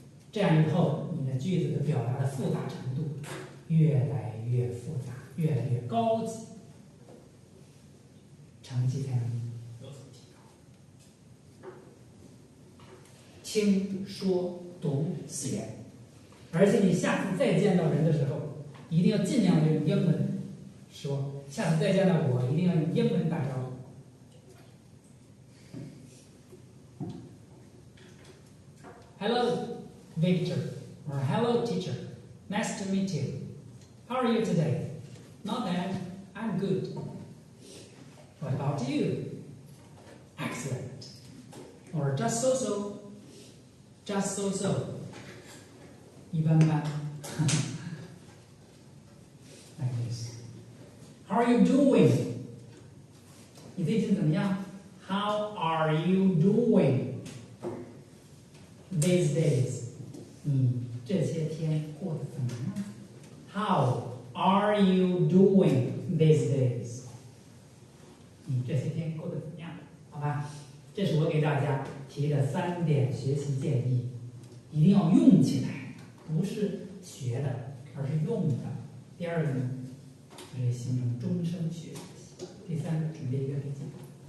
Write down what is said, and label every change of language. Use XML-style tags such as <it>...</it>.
<zh>这样以后，你的句子的表达的复杂程度越来越复杂，越来越高级，成绩才能有所提高。听说读写，而且你下次再见到人的时候，一定要尽量用英文说。下次再见到我，一定要用英文打招呼。</zh> <en>Hello, Victor, or hello, teacher. Nice to meet you. How are you today? Not bad. I'm good. What about you? Excellent. Or just so-so. Just so-so.</en> <zh>一般般。</zh> <en>Like this. How are you doing?</en> <zh>你最近怎么样</zh> <en>？How are you doing these days?</en> <zh>你这些天过得怎么样</zh> <en>？How are you doing these days?</en> <zh>你这些天过得怎么样？好吧，这是我给大家提的3点学习建议，一定要用起来，不是学的，而是用的。第二个呢，就是形成终生学习。第三个，准备一个笔记本。</zh>